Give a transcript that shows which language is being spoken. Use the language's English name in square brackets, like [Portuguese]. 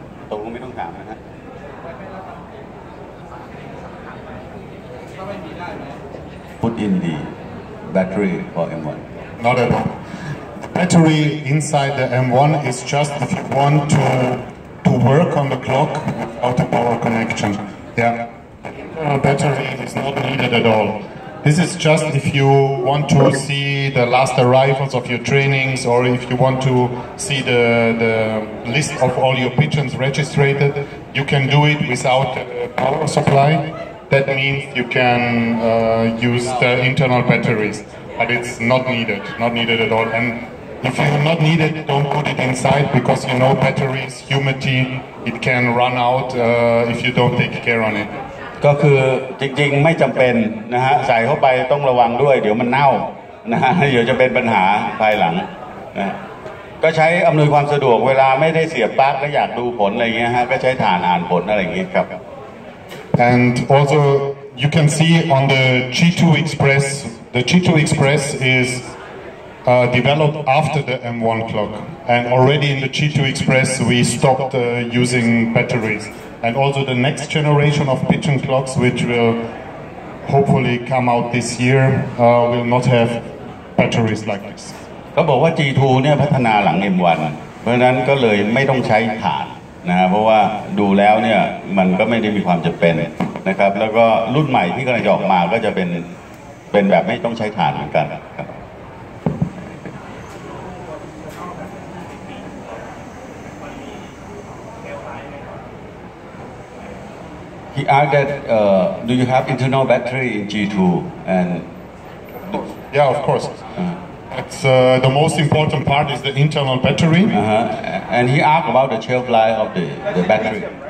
[Thai] ตรงไม่ต้องถามนะฮะ [English] Put in the battery for M1. Not at all. The battery inside the M1 is just if you want to work on the clock without a power connection. Yeah. Battery is not needed at all. This is just if you want to see the last arrivals of your trainings or if you want to see the list of all your pigeons registered, you can do it without power supply. That means you can use the internal batteries, but it's not needed at all. And if you not need it, don't put it inside because you know batteries, humidity, it can run out if you don't take care on it. [Thai] ก็คือจริงๆไม่จำเป็นนะฮะใส่เข้าไปต้องระวังด้วยเดี๋ยวมันเน่านะฮะเดี๋ยวจะเป็นปัญหาภายหลังนะก็ใช้อำนวยความสะดวกเวลาไม่ได้เสียบปลั๊กแล้วอยากดูผลอะไรเงี้ยฮะก็ใช้ถ่านอ่านผลอะไรอย่างเงี้ยครับ [English] And also you can see on the G2 Express, the G2 Express is developed after the M1 clock, and already in the G2 Express we stopped using batteries, and also the next generation of pigeon clocks, which will hopefully come out this year, will not have batteries like this. [Thai] เขาบอกว่า G2 เนี่ยพัฒนาหลัง M1 เพราะฉะนั้นก็เลยไม่ต้องใช้ถ่านนะเพราะว่าดูแล้วเนี่ยมันก็ไม่ได้มีความจำเป็นนะครับแล้วก็รุ่นใหม่ที่กำลังจะออกมาก็จะเป็นแบบไม่ต้องใช้ถ่านเหมือนกันครับ [English] He asked that do you have internal battery in G2 and yeah, of course. It's the most important part is the internal battery. And he asked about the shelf life of the battery.